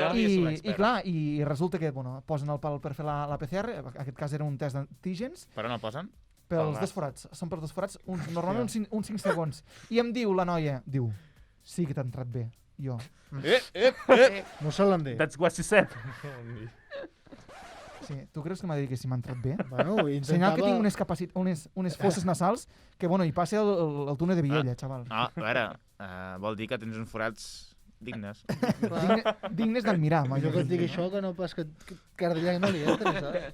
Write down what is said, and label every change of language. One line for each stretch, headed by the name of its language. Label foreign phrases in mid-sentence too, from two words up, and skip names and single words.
Catalan: Jordi és un I expert. clar, i resulta que, bueno, posen el pal per fer la PCR, en aquest cas era un test d'antígens, Per on el posen? pels nas. dos forats. Són per dos forats, normalment uns 5 segons. I em diu la noia, sí que t'ha entrat bé. Jo, M'ho solen dir.
English: That's what she said.
Catalan: sí, tu creus que m'ha dit que si m'ha entrat bé? Bueno, Senyal que tinc intentava... unes fosses nasals que, bueno, hi passa el túnel de Viella, xaval. No, a veure, vol dir que tens uns forats dignes. Dignes d'admirar, Jo que et dic això, que no pas que cardillà no li entres, saps?